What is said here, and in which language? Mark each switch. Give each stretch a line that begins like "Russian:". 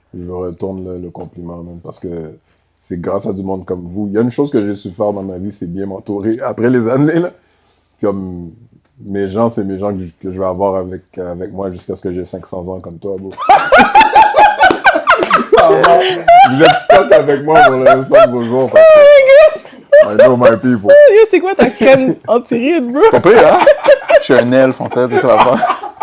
French: Je retourne le compliment, même, parce que c'est grâce à du monde comme vous. Il y a une chose que j'ai su faire dans ma vie, c'est bien m'entourer. Après les années, là, comme mes gens, c'est mes gens que je vais avoir avec moi jusqu'à ce que j'ai 500 ans comme toi, bro. Vous êtes stock avec moi pour le restant de vos jours. Parce que
English: I know my people.
French: Yo, c'est quoi ta crème anti-ride, bro? Pas pire, hein? Je suis un elfe, en fait, c'est ça l'affaire.